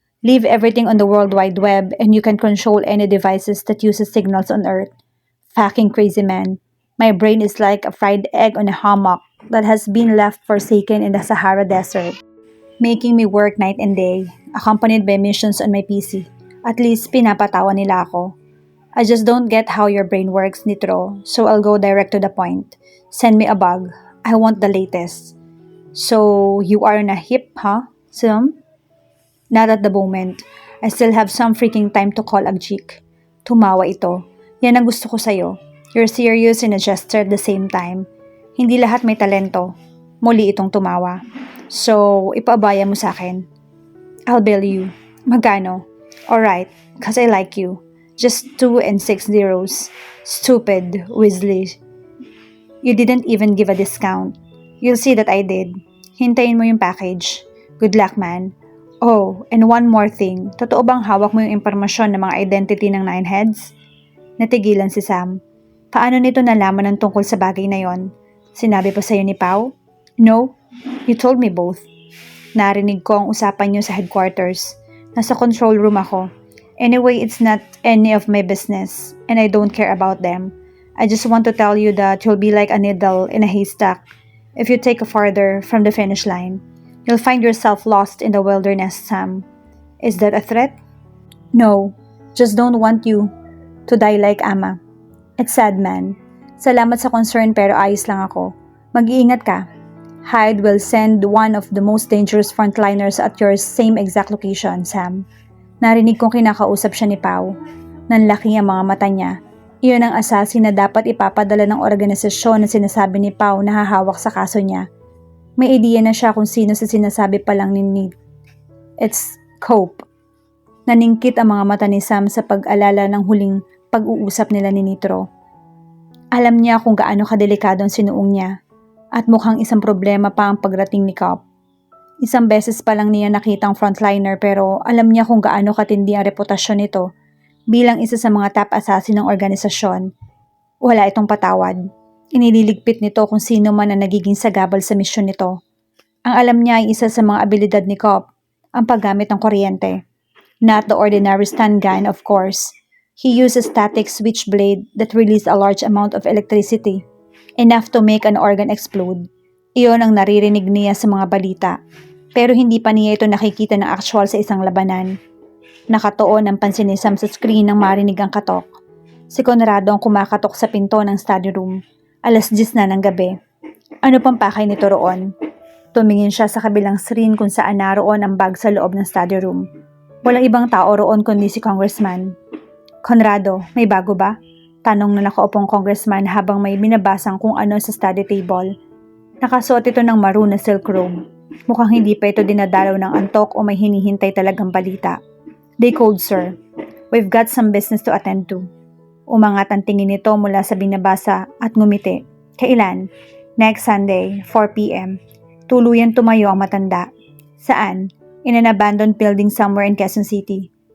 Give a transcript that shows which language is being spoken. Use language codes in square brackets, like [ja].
[en] Leave everything on the World Wide Web and you can control any devices that uses signals on Earth. Fucking crazy, man. My brain is like a fried egg on a hammock that has been left forsaken in the Sahara Desert, making me work night and day, accompanied by missions on my PC. At least [tl] pinapatawa nila ako. [en] I just don't get how your brain works, Nitro, so I'll go direct to the point. Send me a bug. I want the latest. So, you are on a hip, huh? Sam? Not at the moment. I still have some freaking time to call Agjik. [tl] Tumawa ito. Yan ang gusto ko sa'yo. [en] You're serious and a jester at the same time. [tl] Hindi lahat may talento. Muli itong tumawa. So, ipaabaya mo sa akin. [en] I'll bill you. [tl] Magkano? [en] Alright, cause I like you. Just 2 and 6 zeros. Stupid, Weasley. You didn't even give a discount. You'll see that I did. [tl] Hintayin mo yung package. [en] Good luck, man. Oh, and one more thing. [tl] Totoo bang hawak mo yung impormasyon ng mga identity ng Nine Heads? Natigilan si Sam. Paano nito nalaman ng tungkol sa bagay na yon? Sinabi pa sa'yo ni Pau? [en] No, you told me both. [tl] Narinig ko ang usapan niyo sa headquarters. Nasa control room ako. [en] Anyway, it's not any of my business, and I don't care about them. I just want to tell you that you'll be like a needle in a haystack if you take a farther from the finish line. You'll find yourself lost in the wilderness, Sam. Is that a threat? No, just don't want you to die like Ama. It's sad, man. [tl] Salamat sa concern pero ayos lang ako. Mag-iingat ka. [en] Hyde will send one of the most dangerous frontliners at your same exact location, Sam. [tl] Narinig kong kinakausap siya ni Pau. Nanlaki ang mga mata niya. Iyon ang assassin na dapat ipapadala ng organisasyon na sinasabi ni Pau na hahawak sa kaso niya. May ideya na siya kung sino sa sinasabi pa lang ni Nate. [en] It's Cope. [tl] Naningkit ang mga mata ni Sam sa pag-alala ng huling pag-uusap nila ni Nitro. Alam niya kung gaano kadelikado ang sinuong niya at mukhang isang problema pa ang pagrating ni Cope. Isang beses pa lang niya nakita ang frontliner pero alam niya kung gaano katindi ang reputasyon nito bilang isa sa mga top assassin ng organisasyon. Wala itong patawad. Inililigpit nito kung sino man ang nagiging sagabal sa misyon nito. Ang alam niya ay isa sa mga abilidad ni Cobb, ang paggamit ng kuryente. [en] Not the ordinary stun gun, of course. He used a static switchblade that released a large amount of electricity, enough to make an organ explode. [tl] Iyon ang naririnig niya sa mga balita, pero hindi pa niya ito nakikita ng actual sa isang labanan. Nakatuon ang pansin ni Sam sa screen nang marinig ang katok. Si Conrado ang kumakatok sa pinto ng study room. 10:00 na ng gabi. Ano pang pakay nito roon? Tumingin siya sa kabilang screen kung saan naroon ang bag sa loob ng study room. Walang ibang tao roon kundi si Congressman. Conrado, may bago ba? Tanong na nakaupong congressman habang may binabasang kung ano sa study table. Nakasuot ito ng maroon na silk robe. Mukhang hindi pa ito dinadalaw ng antok o may hinihintay talagang balita. [en] They called, sir. We've got some business to attend to. [tl] Umangat ang tingin nito mula sa binabasa at ngumiti. Kailan? [en] Next Sunday, 4 p.m. [tl] Tuluyan tumayo ang matanda. Saan? [en] In an abandoned building somewhere in Quezon City.